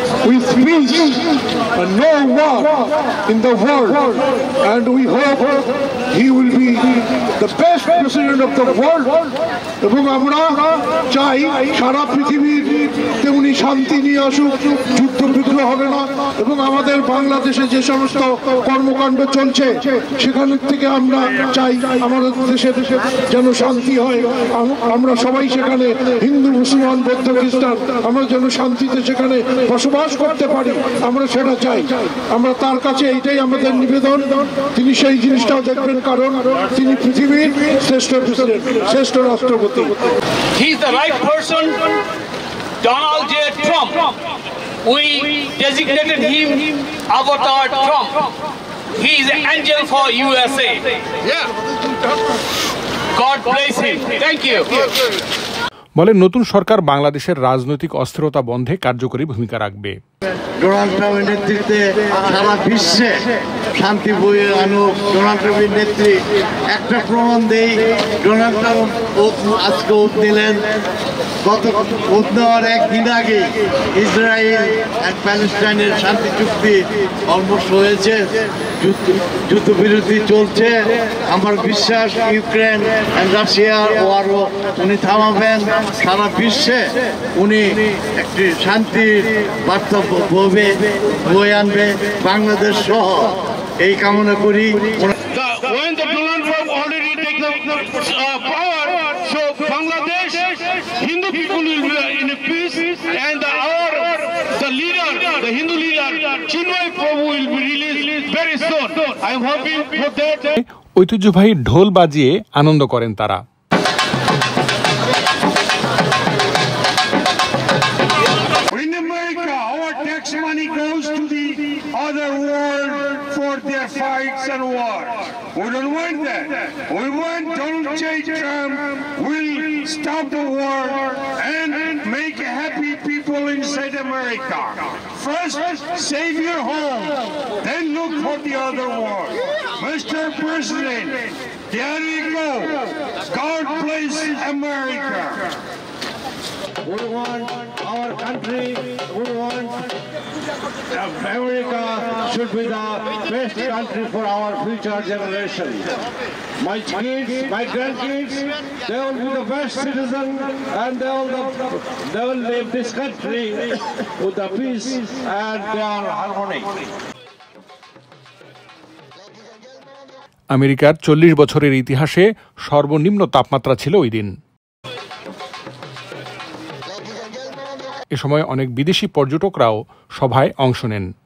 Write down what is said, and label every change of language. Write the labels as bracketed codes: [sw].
[en] With peace and no war in the world, and we hope he will be the best president of the world. [bn] এবং আমরা চাই সারা পৃথিবীতে উনি শান্তি নিয়ে আসুক, যুদ্ধ বিগ্রহ হবে না, এবং আমাদের বাংলাদেশে যে সমস্ত কর্মকাণ্ড চলছে সেখান থেকে আমরা চাই আমাদের দেশে যেন শান্তি হয়। আমরা সবাই সেখানে হিন্দু, মুসলমান, বৌদ্ধ, খ্রিস্টান আমরা যেন শান্তিতে সেখানে বসবাস করতে পারি, আমরা সেটা চাই। আমরা তার কাছে এইটাই আমাদের নিবেদন, তিনি সেই জিনিসটাও দেখবেন, কারণ তিনি পৃথিবীর শ্রেষ্ঠ প্রেসিডেন্ট, শ্রেষ্ঠ রাষ্ট্রপতি। [en] He is the right person, Donald J. Trump. We designated him Avatar Trump. He is an angel for USA. Yeah. God bless him. Thank you. [bn] বলেন, নতুন সরকার বাংলাদেশের রাজনৈতিক অস্থিরতা বন্ধে কার্যকরী ভূমিকা রাখবে। ডোনাল্ড ট্রাম্পের নেতৃত্বে সারা বিশ্বে শান্তি বয়ে আনুক। ডোনাল্ড ট্রাম্পের নেত্রী একটা প্রমাণ দেই, ডোনাল্ড ট্রাম্প আজকে ওত নিলেন। গত ওত নেওয়ার একদিন আগে ইসরায়েল আর প্যালেস্টাইনের শান্তি চুক্তি অলমোস্ট হয়েছে, যুদ্ধবিরতি চলছে। আমার বিশ্বাস ইউক্রেন আর রাশিয়ার ওয়ারও উনি থামাবেন। সারা বিশ্বে উনি একটি শান্তির বার্তা বয়ে আনবে, বাংলাদেশ সহ এই কামনা করি। [en] When the Donald Trump already take the power, so Bangladesh, Hindu people will be in a peace, and the leader, the Hindu leader, Chinmay Prabhu will be released very soon. I am hoping for that. [bn] ঐতিহ্যবাহী ঢোল বাজিয়ে আনন্দ করেন তারা। [en] In America, our tax money goes to the other world for their fights and wars. We don't want that. We want Donald J. Trump will stop the war and make happy people inside America. First, save your home, then look for the other world. Mr. President, there we go. God bless America. We want our country, we want America should be the best country for our future generation. My kids, my grandkids, they will be the best citizen, and they will live this country with the peace and their harmony. [bn] আমেরিকার 40 বছরের ইতিহাসে সর্বনিম্ন তাপমাত্রা ছিল ওই দিন। এ সময় অনেক বিদেশি পর্যটকরাও সভায় অংশ নেন।